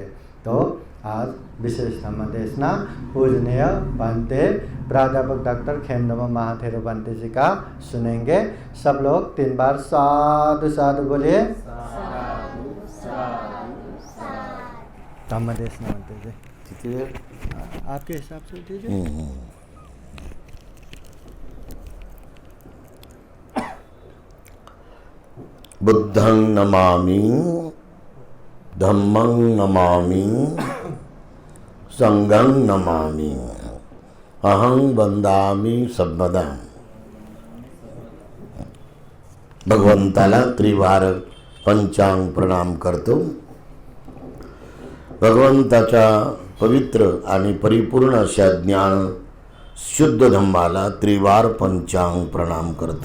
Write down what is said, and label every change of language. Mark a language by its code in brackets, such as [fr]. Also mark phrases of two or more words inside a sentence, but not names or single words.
[hi] तो आज विशेष धम्म देशना पूजनीय भंते प्राध्यापक डॉक्टर खेमनमो महाथेरो भंते जी का सुनेंगे। सब लोग 3 बार साधु साधु बोलिए। धम्म देशना भंते जी आपके हिसाब से दीजिए। [pi] बुद्धं नमामि धम्मं नमामि संघं नमामि अहं वंदामि सर्वदा। [mr] भगवंताला त्रिवार पंचांग प्रणाम करतो। भगवंताच्या पवित्र आणि परिपूर्ण अशा ज्ञान शुद्ध धम्माला त्रिवार पंचांग प्रणाम करतो।